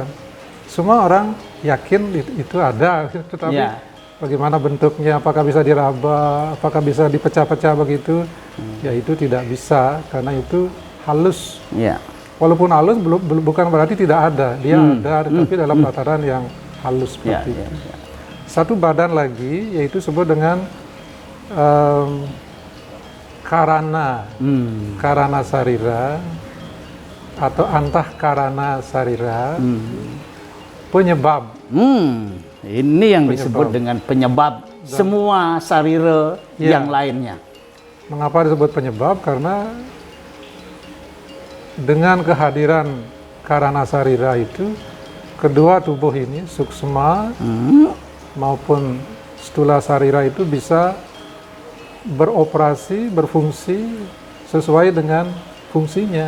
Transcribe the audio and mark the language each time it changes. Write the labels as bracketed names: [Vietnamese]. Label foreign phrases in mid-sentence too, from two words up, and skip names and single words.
[Indonesian] Semua orang yakin itu ada, tetapi bagaimana bentuknya, apakah bisa diraba, apakah bisa dipecah-pecah begitu, ya itu tidak bisa, karena itu halus. walaupun halus bukan berarti tidak ada, dia ada, tapi dalam tataran yang halus Ya, seperti ya, itu. ya. Satu badan lagi yaitu disebut dengan karana, karana sarira atau antah karana sarira, penyebab. Ini yang disebut dengan penyebab semua sarira Ya. yang lainnya. Mengapa disebut penyebab? Karena dengan kehadiran karana sarira itu, kedua tubuh ini, suksma maupun stula sarira itu bisa beroperasi, berfungsi sesuai dengan fungsinya.